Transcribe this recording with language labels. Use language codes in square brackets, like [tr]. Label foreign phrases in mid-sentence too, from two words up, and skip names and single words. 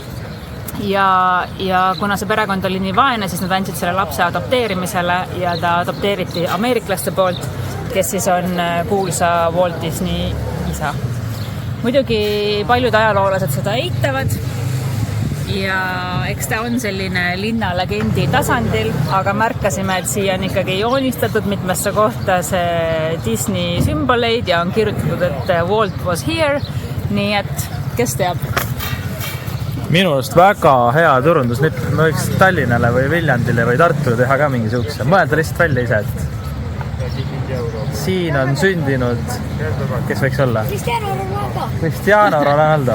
[et] Ja kuna see perekond oli nii vaene, siis nad andsid selle lapse adopteerimisele ja ta adopteeriti ameeriklaste poolt, kes siis on kuulsa Walt Disney isa. Muidugi paljud ajaloolased seda eitavad ja eks ta on selline linnalegendi tasandil, aga märkasime, et siia on ikkagi joonistatud mitmesse kohta see Disney sümboleid ja on kirjutatud, et [en] Walt was here, [et] nii et kes teab. Minu arust väga hea turundusnipp. Me võiks Tallinnale või Viljandile või Tartule teha ka mingi sihukese. Mõelda lihtsalt välja ise, et siin on sündinud, kes võiks olla? Cristiano Ronaldo.